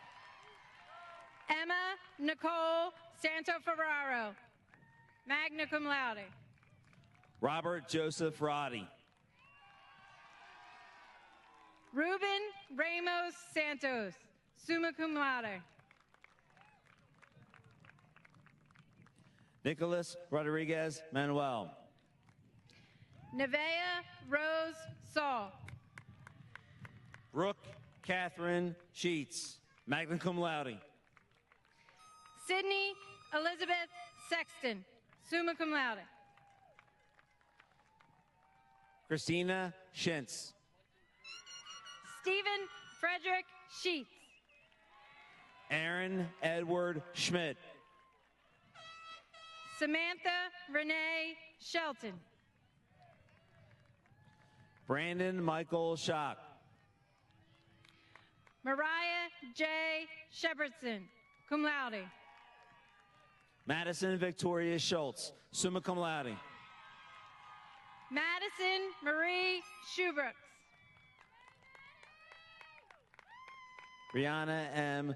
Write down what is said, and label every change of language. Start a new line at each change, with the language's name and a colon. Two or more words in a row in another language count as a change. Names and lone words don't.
English: Emma Nicole Santaferraro,
Latin: magna cum laude.
English: Robert Joseph Roddy. Ruben Ramos Santos,
Latin: summa cum laude.
English: Nicholas Rodriguez Manuel. Nevaeh Rose Saul. Brooke Catherine Sheets,
Latin: magna cum laude.
English: Sydney Elizabeth Sexton,
Latin: summa cum laude.
English: Christina Schentz. Stephen Frederick Sheets. Aaron Edward Schmidt. Samantha Renee Shelton. Brandon Michael Schock. Mariah J. Shepardson,
Latin: cum laude.
English: Madison Victoria Schultz,
Latin: summa cum laude.
English: Madison Marie Schubrooks. Rihanna M.